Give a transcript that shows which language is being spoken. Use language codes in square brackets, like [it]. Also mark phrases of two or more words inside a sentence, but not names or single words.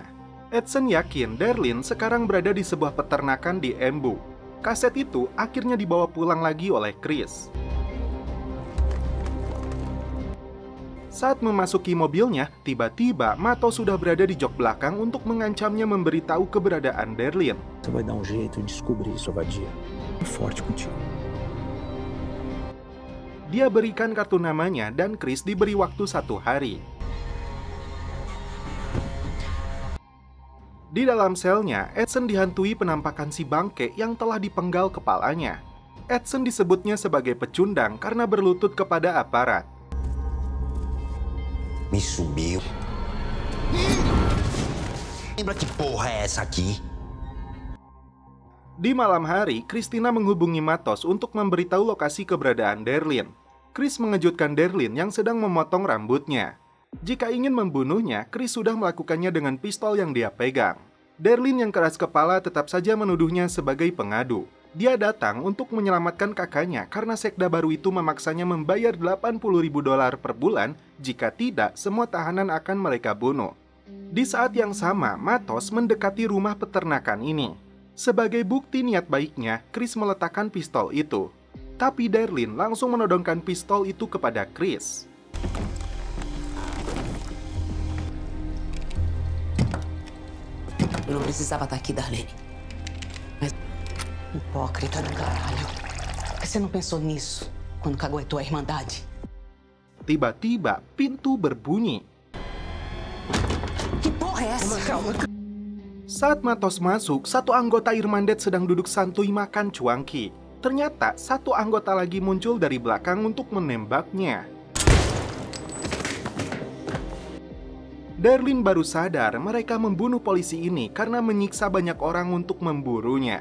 [id] Edson yakin Darlene sekarang berada di sebuah peternakan di Embu. Kaset itu akhirnya dibawa pulang lagi oleh Chris. Saat memasuki mobilnya, tiba-tiba Mato sudah berada di jok belakang untuk mengancamnya memberitahu keberadaan Darlene. [pt] Você vai dar jeito de descobrir sua vadia. Forte contigo. [id] Dia berikan kartu namanya dan Chris diberi waktu 1 hari. Di dalam selnya, Edson dihantui penampakan si bangke yang telah dipenggal kepalanya. Edson disebutnya sebagai pecundang karena berlutut kepada aparat. [pt] Me subiu. Lembra que porra é essa aqui? [id] Di malam hari, Christina menghubungi Matos untuk memberitahu lokasi keberadaan Darlene. Chris mengejutkan Darlene yang sedang memotong rambutnya. Jika ingin membunuhnya, Chris sudah melakukannya dengan pistol yang dia pegang. Darlene yang keras kepala tetap saja menuduhnya sebagai pengadu. Dia datang untuk menyelamatkan kakaknya karena sekda baru itu memaksanya membayar $80.000 per bulan, jika tidak, semua tahanan akan mereka bunuh. Di saat yang sama, Matos mendekati rumah peternakan ini. Sebagai bukti niat baiknya, Chris meletakkan pistol itu. Tapi Darlene langsung menodongkan pistol itu kepada Chris. [pt] Eu não precisava estar aqui, Darlene. Mas... hipócrita do caralho. Por que você não pensou nisso quando caguetou a Irmandade? [id] Tiba-tiba, pintu berbunyi. [pt] Que porra é essa? Calma. [id] Saat Matos masuk, satu anggota Irmandet sedang duduk santuy makan cuangki. Ternyata, satu anggota lagi muncul dari belakang untuk menembaknya. Darlene baru sadar mereka membunuh polisi ini karena menyiksa banyak orang untuk memburunya.